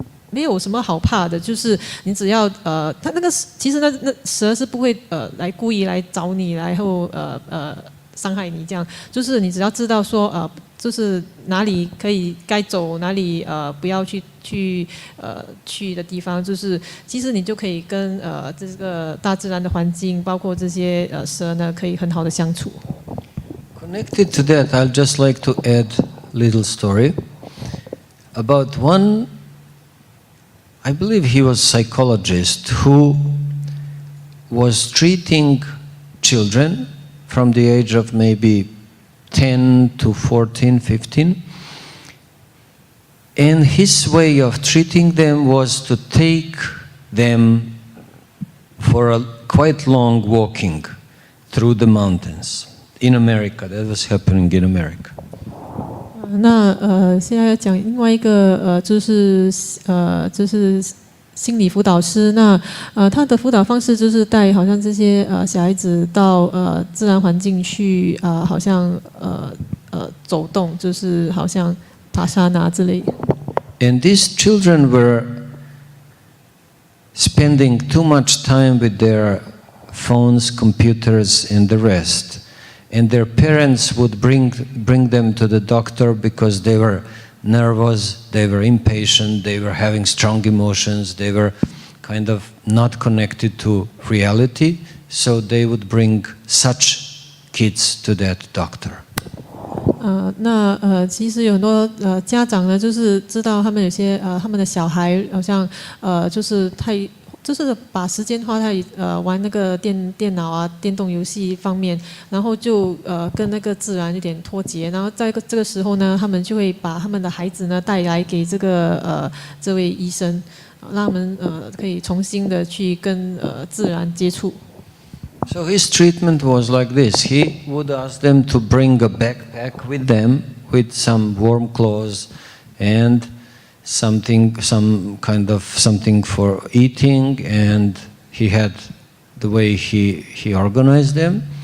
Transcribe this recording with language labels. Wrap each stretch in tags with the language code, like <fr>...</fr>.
<zh>没有什么好怕的，就是你只要它那个其实那蛇是不会来故意来找你，然后伤害你这样，就是你只要知道说就是哪里该走，哪里不要去的地方，就是其实你就可以跟这个大自然的环境，包括这些蛇呢，可以很好的相处。</zh> <en>Connected to that, I'll just like to add a little story about one. I believe he was a psychologist who was treating children from the age of maybe 10 to 14, 15. And his way of treating them was to take them for a quite long walking through the mountains in America. That was happening in America.</en> <zh>那现在要讲另外一个就是心理辅导师。那他的辅导方式就是带好像这些小孩子到自然环境去好像走动，就是好像爬山啊之类。</zh> <en>And these children were spending too much time with their phones, computers, and the rest. And their parents would bring them to the doctor because they were nervous, they were impatient, they were having strong emotions, they were kind of not connected to reality, so they would bring such kids to that doctor.</en> <zh>那其实有很多家长呢，就是知道他们有些他们的小孩好像就是把时间花在玩那个电脑啊、电动游戏方面，然后就跟那个自然有点脱节。然后在这个时候呢，他们就会把他们的孩子呢带来给这位医生，让他们可以重新的去跟自然接触。</zh> <en>So his treatment was like this. He would ask them to bring a backpack with them with some warm clothes and some kind of something for eating, and he had the way he organized them.</en>